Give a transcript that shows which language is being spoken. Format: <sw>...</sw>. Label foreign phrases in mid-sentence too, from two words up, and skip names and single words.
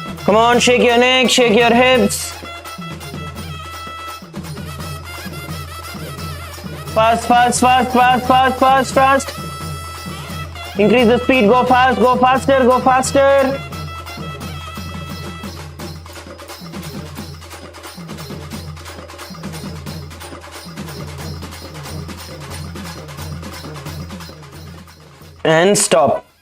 <en>Come on, shake your neck, shake your hips. Fast, fast, fast, fast, fast, fast, fast. Increase the speed, go fast, go faster, go faster. And stop.</en>